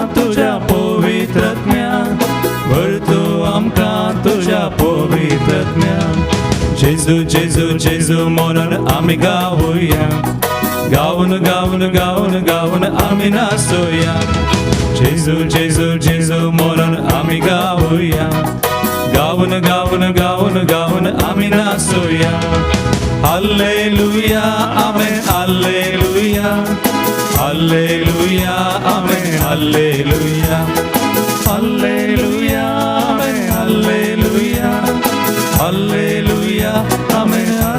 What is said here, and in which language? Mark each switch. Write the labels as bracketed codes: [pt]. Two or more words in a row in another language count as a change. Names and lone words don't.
[kok] तुज्या पवित्रत्म्यान भर तूं आमकां तुज्या पवित्रत्म्यान जेजू जेजू जेजू [mr] म्हणून आमी गाऊया गाऊन गाऊन गाऊन गाऊन आमी नाचूया जेजू जेजू जेजू म्हणून आमी गाऊया गाऊन गाऊन गाऊन गाऊन आमी नाचूया [he] הללויה אמן הללויה הללויה אמן הללויה הללויה אמן הללויה הללויה אמן